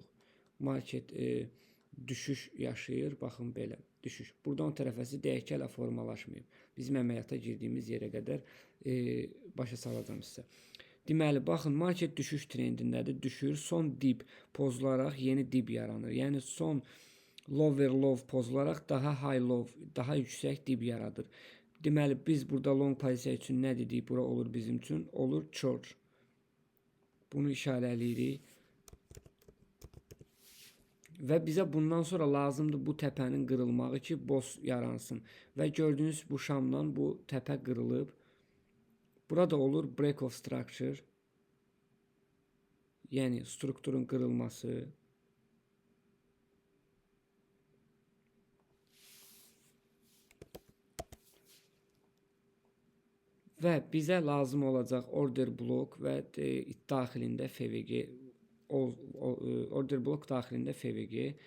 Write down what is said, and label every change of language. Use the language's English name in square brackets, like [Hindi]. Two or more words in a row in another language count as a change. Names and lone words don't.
[Azerbaijani] Market düşüş yaşayır. Baxın, belə. Düşüş. Buradan o tərəfəsi deyək ki, hələ formalaşmayıb. Bizim əməliyyata girdiyimiz yerə qədər başa salacağım sizə. Deməli, baxın, market düşüş trendindədir. Düşür. Son dip pozularaq yeni dip yaranır. Yəni, son [English] lower low [Azerbaijani] pozularaq daha [English] high low, [Azerbaijani] daha yüksək dip yaradır. Deməli, biz burada long pozisiya üçün nə dedik? Bura olur bizim üçün? Olur short. Bunu işarələyirik. Və bizə bundan sonra lazımdır bu təpənin qırılmağı ki, boz yaransın. Və gördüyünüz bu şamdan bu təpə qırılıb. [English] Burada olur break of structure. [Azerbaijani] Yəni, strukturun qırılması. Və bizə lazım olacaq [English] order block [Azerbaijani] və daxilində FVG, [English] order block [Azerbaijani] daxilində FVG.